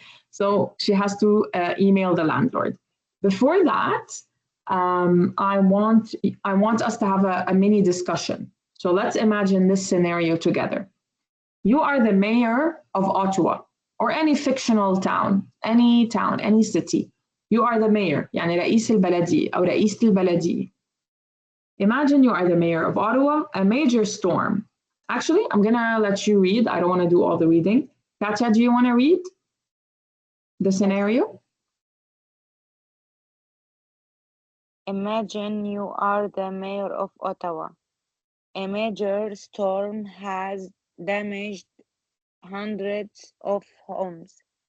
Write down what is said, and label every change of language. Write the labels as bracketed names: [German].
[English] So she has to email the landlord. Before that, I want us to have a mini discussion. So let's imagine this scenario together. You are the mayor of Ottawa or any fictional town, any city. You are the mayor, [Arabic] يعني رئيس البلدية أو رئيسة البلدية. [English] Imagine you are the mayor of Ottawa, a major storm. Actually, I'm gonna let you read. I don't want to do all the reading. Katya, do you want to read the scenario? Imagine you are the mayor of Ottawa. A major storm has damaged hundreds of homes.